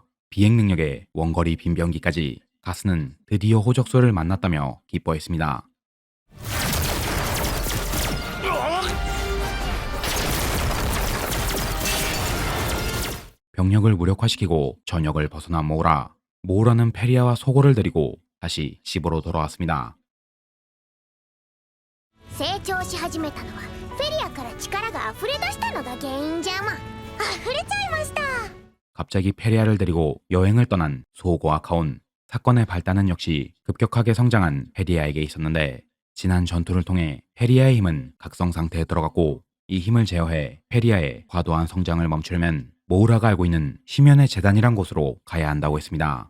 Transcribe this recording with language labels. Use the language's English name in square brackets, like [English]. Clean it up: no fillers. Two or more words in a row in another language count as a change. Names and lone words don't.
[Korean] 비행 능력에 원거리 빈병기까지. 가스는 드디어 호적소를 만났다며 기뻐했습니다. 병력을 무력화시키고 전역을 벗어난 모우라. 모우라는 페리아와 소고를 데리고 다시 집으로 돌아왔습니다. [Japanese] 成長し始めたのはフェリアから力が溢れ出したのが原因じゃもん。溢れちゃいました。 [Korean] 갑자기 페리아를 데리고 여행을 떠난 소고와 카온. 사건의 발단은 역시 급격하게 성장한 페리아에게 있었는데 지난 전투를 통해 페리아의 힘은 각성 상태에 들어갔고 이 힘을 제어해 페리아의 과도한 성장을 멈추려면 모우라가 알고 있는 심연의 재단이란 곳으로 가야 한다고 했습니다.